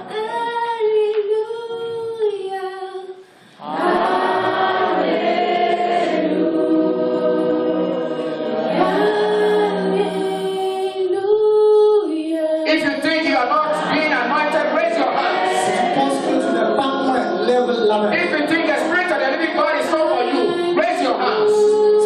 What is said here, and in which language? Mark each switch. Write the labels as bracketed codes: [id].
[en] If you think you are not being anointed, raise your hands. [fr] Si tu penses que tu n'es pas loin, lève la main. [en] If you think the Spirit of the living God is not for you, raise your hands.